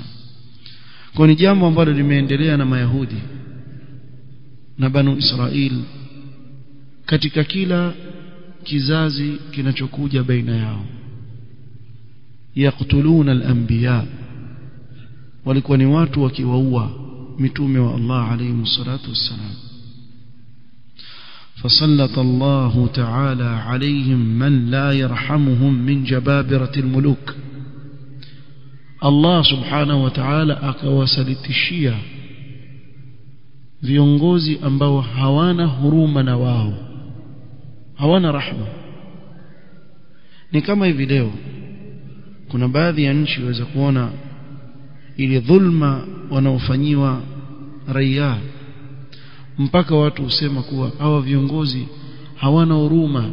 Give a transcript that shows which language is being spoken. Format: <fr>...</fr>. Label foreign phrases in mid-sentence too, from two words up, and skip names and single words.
<sw>kwa ni jambo ambalo limeendelea na Mayahudi na banu Israil katika kila kizazi kinachokuja baina yao.</sw> <ar>يقتلون الأنبياء,</ar> <sw>walikuwa ni watu wakiwaua mitume wa Allah</sw> <ar>عليه الصلاة والسلام. فسلط الله تعالى عليهم من لا يرحمهم من جبابرة الملوك. الله سبحانه وتعالى</ar> <sw>akawasalitishia viongozi ambao hawana huruma na wao, hawana rahma. ni kama hivi leo kuna baadhi ya nchi waweza kuona ile dhulma wanaofanyiwa raia, mpaka watu husema kuwa hawa viongozi hawana huruma.</sw>